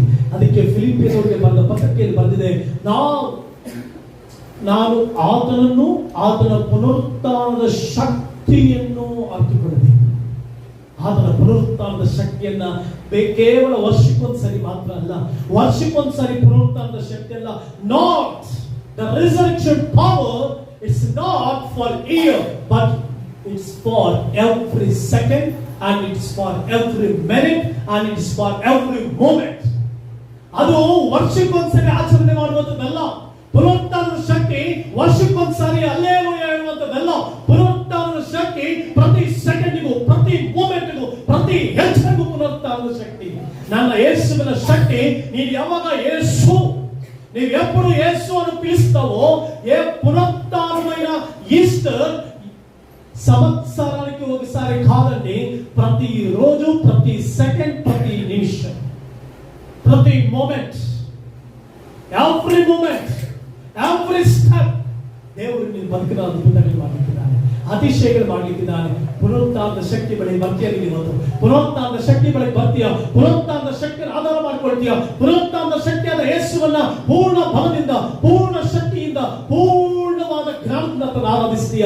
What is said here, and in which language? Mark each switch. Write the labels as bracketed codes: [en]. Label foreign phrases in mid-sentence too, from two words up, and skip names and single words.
[kn] ಅದಕ್ಕೆ ಫಿಲಿಪ್ಪಿಯರಿಗೆ ಬರೆದ ಪತ್ರಿಕೆಯಲ್ಲಿ ಬರೆದಿದೆ, ನಾನು ಆತನನ್ನು, ಆತನ ಪುನರುತ್ಥಾನದ ಶಕ್ತಿಯನ್ನು ಅರ್ಥಕೊಳ್ಳಬೇಕು. ಆತನ ಪುನರುತ್ಥಾನದ ಶಕ್ತಿಯನ್ನ ಕೇವಲ ವರ್ಷಕ್ಕೊಂದ್ಸರಿ ಮಾತ್ರ ಅಲ್ಲ, ವರ್ಷಕ್ಕೊಂದ್ಸರಿ ಪುನರುತ್ಥಾನದ ಶಕ್ತಿ ಅಲ್ಲ. [en] not the resurrection power, it's not for year, but it's for every second, and it's for every minute, and it's for every moment. [kn] ಅದು ವರ್ಷಕ್ಕೊಂದ್ಸರಿ ಆಚರಣೆ ಮಾಡುವಂತದ್ದಲ್ಲ. ಪುನರುತ್ಥಾನದ ಶಕ್ತಿ ವರ್ಷಕ್ಕೊಂದ್ಸರಿ ಹಲ್ಲೆಲೂಯಾ ಹೇಳುವಂತದ್ದಲ್ಲ. ಪುನರುತ್ಥಾನದ ಶಕ್ತಿ ಪ್ರತಿ ಸೆಕೆಂಡಿಗೂ, ಪ್ರತಿ ಮೂಮೆಂಟ್ಗೂ, ಪ್ರತಿ ಹೆಜ್ಜೆಗೂ ಪುನರುತ್ಥಾನದ ಶಕ್ತಿ. ನನ್ನ ಯೇಸುವಿನ ಶಕ್ತಿ, ನೀವು ಯಾವಾಗ ಯೇಸು, ನೀವು [te] ಎప్పుడు ಯೇಸು ಅನ್ನು పిలుస్తావో, ఏ పునరుత్థానమైన ఈస్టర్ సంవత్సరానికి ఒకసారి కాదండి, ప్రతి రోజు, ప్రతి సెకండ్, ప్రతి నిమిషం, ప్రతి మూమెంట్, [en] every moment, every step [kn] ದೇವರು ನೀನು ಬದುಕಿನ ಅದ್ಭುತಗಳು ಮಾಡಲಿಕ್ಕಿದ್ದಾನೆ, ಅತಿಶಯಗಳು ಮಾಡಲಿಕ್ಕಿದ್ದಾನೆ. ಪುನರುತ್ಥಾನದ ಶಕ್ತಿ ಬಳಿ ಬರ್ತೀಯ ನೀನು. ಪುನರುತ್ಥಾನದ ಶಕ್ತಿ ಬಳಿ ಬರ್ತೀಯ, ಪುನರುತ್ಥಾನದ ಶಕ್ತಿಯನ್ನು ಆಧಾರ ಮಾಡಿಕೊಳ್ತೀಯ. ಪುನರುತ್ಥಾನದ ಶಕ್ತಿಯಾದ ಯೇಸುವನ್ನ ಪೂರ್ಣ ಬಲದಿಂದ, ಪೂರ್ಣ ಶಕ್ತಿಯಿಂದ, ಪೂರ್ಣವಾದ ಜ್ಞಾನದಿಂದ ಆರಾಧಿಸ್ತೀಯ.